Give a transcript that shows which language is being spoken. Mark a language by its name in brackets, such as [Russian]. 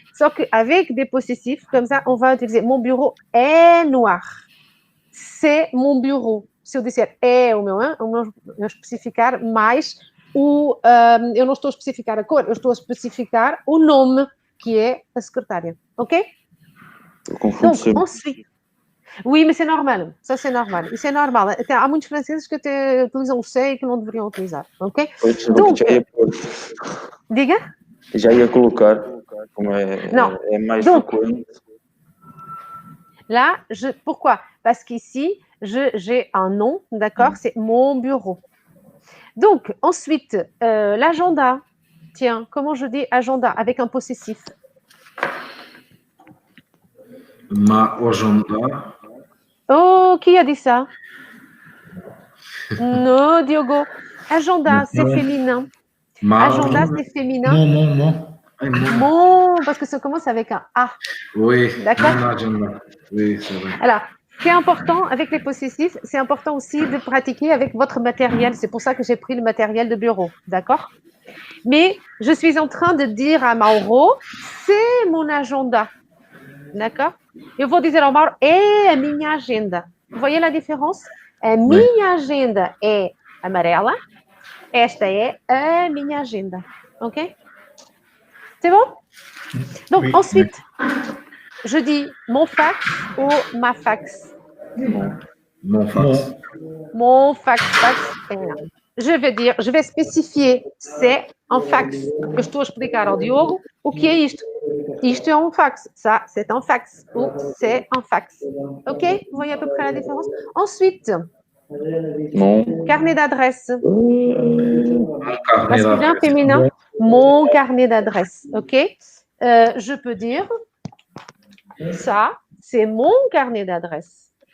[Portuguese] Só que [French] avec des possessifs, comme ça, on va utiliser mon bureau est noir. C'est mon bureau. [Portuguese] Se eu disser é o meu, eu especificar mais eu não estou a especificar a cor, eu estou a especificar o nome, que é a secretária. [French] Ok? Donc, ensuite... Oui, mais c'est normal. Ça, c'est normal. E c'est normal. [Portuguese] Até, há muitos franceses que até utilizam o sei e que não deveriam utilizar. Ok? [French] Donc, [Portuguese] diga? Já ia colocar, como é mais frequente. [French] Là, pourquoi? Parce qu'ici, j'ai un nom, d'accord? C'est mon bureau. Donc, ensuite, l'agenda. Tiens, comment je dis agenda avec un possessif? Ma agenda. Oh, qui a dit ça? Non, Diogo. Agenda, c'est féminin. Agenda, c'est féminin. Mon, parce que ça commence avec un A. Oui, d'accord. Mon agenda. Oui, c'est vrai. Alors, ce qui est important avec les possessifs, c'est important aussi de pratiquer avec votre matériel. C'est pour ça que j'ai pris le matériel de bureau, d'accord? Mais je suis en train de dire à Mauro, c'est mon agenda, d'accord? [Portuguese] Eu vou dizer ao Mauro, é a minha agenda. [French] Vous voyez la différence? [Portuguese] A minha agenda é amarela, esta é a minha agenda, ok? [French] C'est bon? Donc, ensuite, je dis mon fax ou ma fax? Mon fax. Mon fax, je vais spécifier c'est en fax. [Portuguese] Eu estou a explicar ao Diogo o que é isto. Isto é um fax. [French] Ça, c'est un fax. Ou c'est un fax. OK? Vous voyez à peu près la différence? Ensuite, Mon carnet d'adresse. Carnet Masculin, d'adresse. féminin. Mon carnet d'adresse. OK? Je peux dire ça, c'est mon carnet d'adresse.